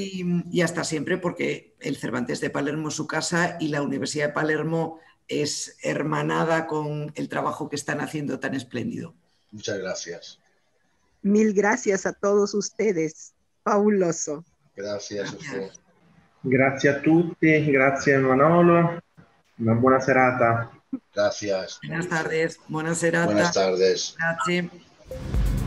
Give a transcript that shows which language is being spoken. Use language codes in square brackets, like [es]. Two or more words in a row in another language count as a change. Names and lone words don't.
[es] Y hasta siempre, porque el Cervantes de Palermo es su casa y la Universidad de Palermo es hermanada con el trabajo que están haciendo tan espléndido. Muchas gracias. Mil gracias a todos ustedes. Fabuloso. Gracias a usted. [it] Grazie a tutti, grazie Manolo, una buona serata. [es] Gracias. Buenas tardes, [it] buona serata. [es] Buenas tardes. [it] Grazie.